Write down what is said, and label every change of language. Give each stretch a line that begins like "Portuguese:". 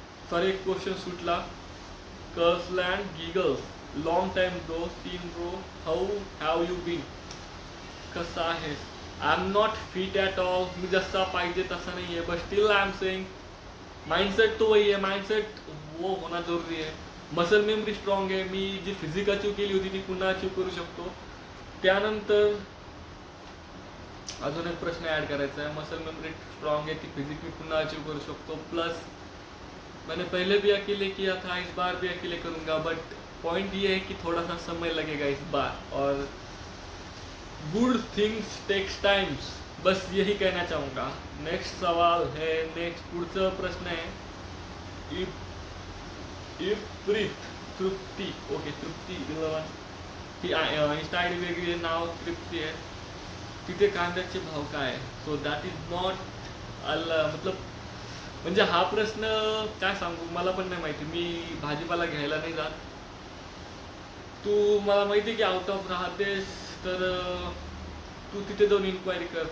Marathi: Sorry एक question सुटला.
English: कर्सलँड giggles long time bro seen bro how have you been.
Marathi: कसा आहेस.
English: I am not fit at all.
Marathi: मी जसा पाहिजे तसा नाही आहे.
English: but still I am saying mindset
Hindi: तो वही है. माइंडसेट वो होना जरुरी है.
Marathi: मसल मेमरी स्ट्रॉंग आहे. मी जी फिजिक अचीव केली होती ती पुन्हा अचीव करू शकतो. त्यानंतर अजून एक प्रश्न ॲड करायचा है. मसल मेमरी स्ट्रॉंग है ती फिजिक मी पुन्हा अचीव करू शकतो.
Hindi: प्लस मैंने पहले भी अकेले किया था, इस बार भी अकेले करूँगा. बट पॉइंट ये है कि थोड़ा सा समय लगेगा इस बार. और
English: Good things takes times.
Hindi: बस यही कहना चाहूँगा. नेक्स्ट सवाल है. नेक्स्ट
Marathi: पुढचा प्रश्न
Hindi: है.
Marathi: प्रीत तृप्ती. Okay Trupti 11 he Insta I D वेगळी आहे. नाव तृप्ती आहे. तिथे कांद्याचे भाव काय आहे.
English: so that is not
Marathi: मतलब म्हणजे हा प्रश्न काय सांगू मला पण नाही माहिती. मी भाजीपाला घ्यायला नाही जात. तू मला माहिती की आउट ऑफ राहतेस तर तू तिथे जाऊन इन्क्वायरी कर.